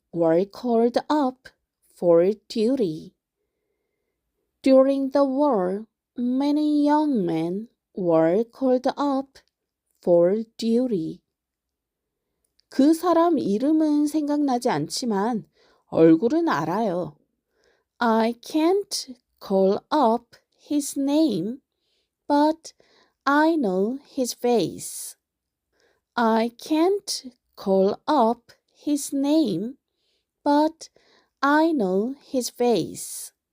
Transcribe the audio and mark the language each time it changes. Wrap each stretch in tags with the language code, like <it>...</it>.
<en>were called up for duty. During the war, many young men were called up for duty.</en> <ko>그 사람 이름은 생각나지 않지만 얼굴은 알아요.</ko> <en>I can't call up his name, but I know his face. I can't call up his name, but I know his face.</en>